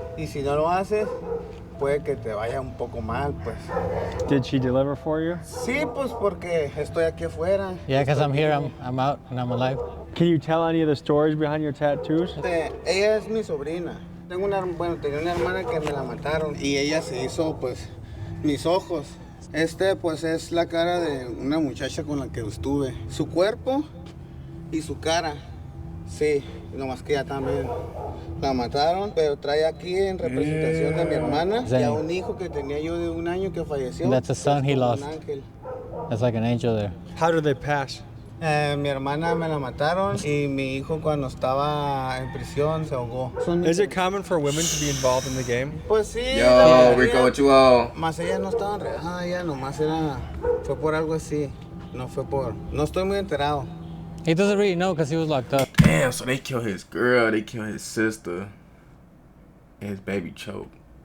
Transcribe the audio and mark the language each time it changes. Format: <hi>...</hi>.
<es>Y si no lo haces, puede que te vaya un poco mal, pues.</es> <en>Did she deliver for you?</en> <es>Sí, pues porque estoy aquí afuera.</es> <en>Yeah, because I'm here, I'm out, and I'm alive. Can you tell any of the stories behind your tattoos?</en> <es>Ella es mi sobrina. Tenía una hermana que me la mataron y ella se hizo, pues, mis ojos. Pues, es la cara de una muchacha con la que estuve. Su cuerpo y su cara, sí, nomás que ella también la mataron, pero trae aquí en representación de mi hermana y a un hijo que tenía yo de 1 año que falleció.</es> <en>That's a son he lost.</en> <es>Un ángel.</es> <en>That's like an angel there. How did they pass?</en> <es>Mi hermana me la mataron y mi hijo cuando estaba en prisión se ahogó.</es> <en>Is it common for women to be involved in the game?</en> <es>Pues sí.</es> <en>Yo, Rico, what you on?</en> <es>Más ella no estaba enredada, ella nomás fue por algo así. No estoy muy enterado.</es> <en>He doesn't really know because he was locked up. Damn, so they killed his girl, they killed his sister, and his baby choked.</en>